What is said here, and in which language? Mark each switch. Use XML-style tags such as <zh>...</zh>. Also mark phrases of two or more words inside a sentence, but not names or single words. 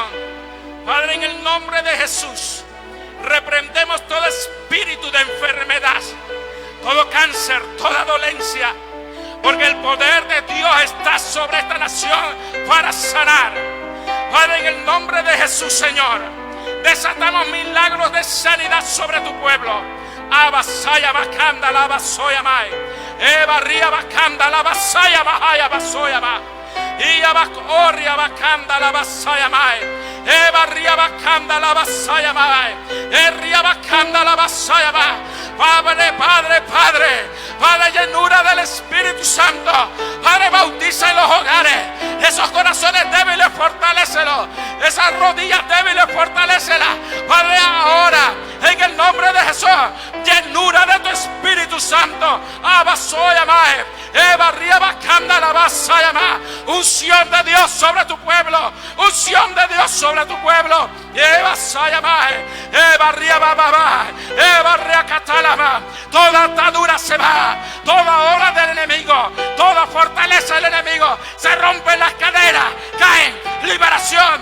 <es>Padre, en el nombre de Jesús, reprendemos todo espíritu de enfermedad, todo cáncer, toda dolencia, porque el poder de Dios está sobre esta nación para sanar. Padre, en el nombre de Jesús, Señor, desatamos milagros de sanidad sobre tu pueblo. Abasaya bacanda la basoya mai. Eva ria bacanda la basaya bahaya basoya ba. Ia bakoria bacanda la basaya mai. Eva ria bacanda la basaya mai. Ria bacanda la basaya ba. Padre, Padre, Padre, Padre, llenura del Espíritu Santo. Padre, bautiza en los hogares. Esos corazones débiles, fortalécelos. Esas rodillas débiles, fortalécelas. Padre, ahora, en el nombre de Jesús, llenura de tu Espíritu Santo. Abasoya mae. Eva ria bacanda la basaya ma. Unción de Dios sobre tu pueblo. Unción de Dios sobre tu pueblo. Eva saya mae. Eva ria bababa. Eva ria catala. Toda atadura se va, toda obra del enemigo, toda fortaleza del enemigo se rompen las cadenas, caen, liberación.</es>